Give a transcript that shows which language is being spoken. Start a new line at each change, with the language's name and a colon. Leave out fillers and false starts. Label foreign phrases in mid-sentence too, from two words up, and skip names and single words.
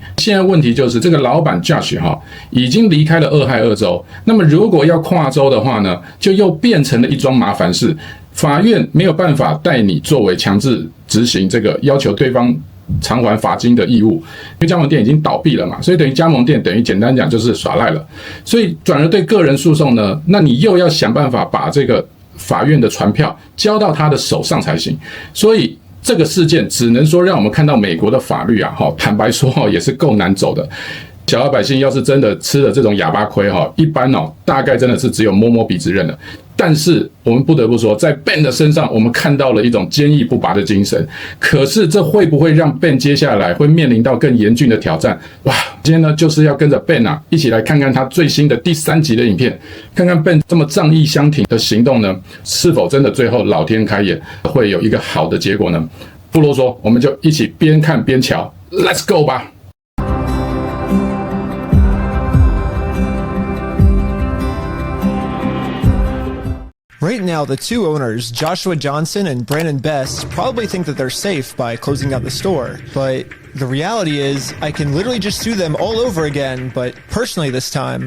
Chinese: 現在問題就是這個老闆 Josh 已經離開了俄亥俄州，那麼如果要跨州的話呢，就又變成了一樁麻煩事，法院沒有辦法帶你作為強制執行這個要求對方償還罰金的義務，因為加盟店已經倒閉了嘛，所以等於加盟店等於簡單講就是耍賴了，所以轉而對個人訴訟呢，那你又要想辦法把這個法院的傳票交到他的手上才行，所以這個事件只能說讓我們看到美國的法律坦白說也是夠難走的。小老百姓要是真的吃了這種啞巴虧一般大概真的是只有摸摸鼻子認了。但是我們不得不說，在 Ben 的身上，我們看到了一種堅毅不拔的精神。可是這會不會讓 Ben 接下來會面臨到更嚴峻的挑戰？哇！今天呢，就是要跟着 Ben 一起來看看他最新的第3集的影片，看看 Ben 這麼仗義相挺的行動呢，是否真的最後老天開眼，會有一個好的結果呢？不囉嗦，我們就一起邊看邊瞧 ，
English: Let's go
Chinese: 吧！
English: Right now, the two owners, Joshua Johnson and Brandon Best, probably think that they're safe by closing out the store. But the reality is, I can literally just sue them all over again, but personally this time.